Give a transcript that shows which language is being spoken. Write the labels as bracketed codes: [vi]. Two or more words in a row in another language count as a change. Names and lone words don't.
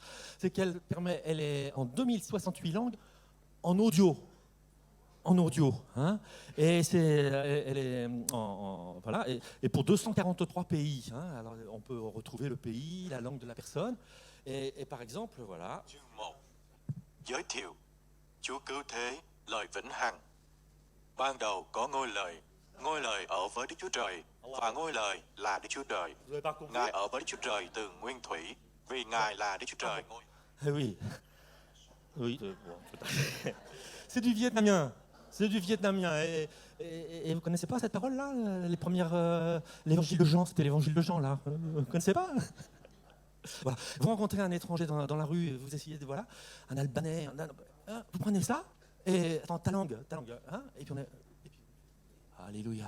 [fr] C'est qu'elle est en 2068 langues en audio. Hein. Et elle est voilà. Et pour 243 pays. Hein. Alors, on peut retrouver le pays, la langue de la personne. Et par exemple, voilà. [vi] Chương 1. Giới thiệu Chúa cứu thế, lời vĩnh hằng. Ban đầu có ngôi lời ở với Đức Chúa Trời, và ngôi lời là Đức Chúa Trời. Ngài ở với Đức Chúa Trời từ nguyên thủy, vì Ngài là Đức Chúa Trời. [fr] Oui, bon, c'est du vietnamien. Et vous connaissez pas cette parole-là? L'évangile de Jean, c'était l'évangile de Jean, là. Vous connaissez pas? Voilà. Vous rencontrez un étranger dans la rue, vous essayez de, voilà, un Albanais, vous prenez ça, et attends, ta langue, hein, et puis alléluia.